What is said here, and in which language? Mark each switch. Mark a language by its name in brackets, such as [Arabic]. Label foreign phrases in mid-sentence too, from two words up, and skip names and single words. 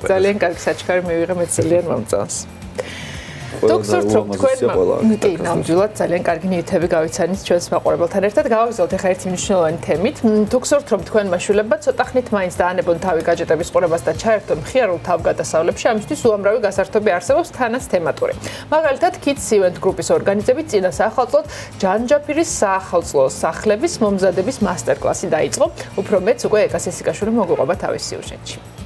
[Georgian] ძალიან კარგი საჩქარი მივიღე მე ძალიან მომწონს დოქტორ თქვენ კი ნამდვილად ძალიან კარგი ნივთები გავიცანით ჩვენს მაყურებელთან ერთად გავაგზავნოთ ახლა ერთი მნიშვნელოვანი თემით დოქტორ თქვენ მაშულებდა ცოტა ხნით მაინც დაანებონ თავი გაჯეტების ყურებას და ჩაერთონ მხიარულ თავგადასავლებში ამისთვის უამრავი გასართობი არსებობს თანაც თემატური მაგალითად [English] kids event group-ის [Georgian] ორგანიზებით წინა საახალწლოდ ჯანჯაფირის საახალწლო სახლების მომზადების მასტერკლასი დაიწყო უფრო მეც უკვე ეკა სესიკაშვილი მოგვიყვება თავის სიუჟეტში